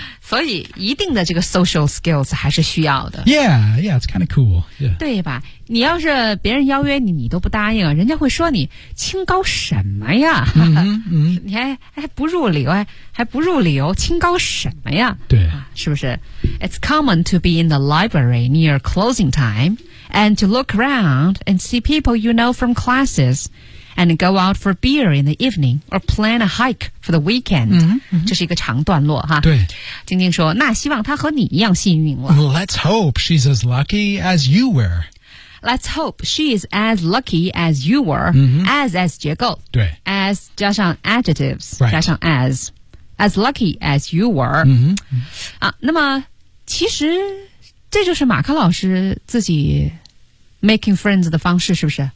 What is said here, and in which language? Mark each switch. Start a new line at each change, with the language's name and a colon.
Chinese: 所以一定的这个
English: social skills
Chinese: 还是需要的
English: yeah yeah it's kind of cool、yeah.
Chinese: 对吧你要是别人邀约你你都不答应人家会说你清高什么呀、 mm-hmm, mm-hmm. 你还不入流还不入流清高什么呀对、啊、是不是
English: it's common to be in the library near closing timeAnd to look around and see people you know from classes and go out for beer in the evening or plan a hike for the weekend. 嗯、mm-hmm,
Chinese: mm-hmm. 这是一个长段落哈。对。晶晶说那希望她和你一样幸运了。
English: Let's hope she's as lucky as you were. Let's hope she's as lucky as you were.、 Mm-hmm.
Chinese: As 结构。对。 As 加上 adjectives,、
English: right.
Chinese: 加上 as.
English: As lucky as you were.、 Mm-hmm.
Chinese: 啊那么其实这就是马克老师自己 making friends 的方式是不是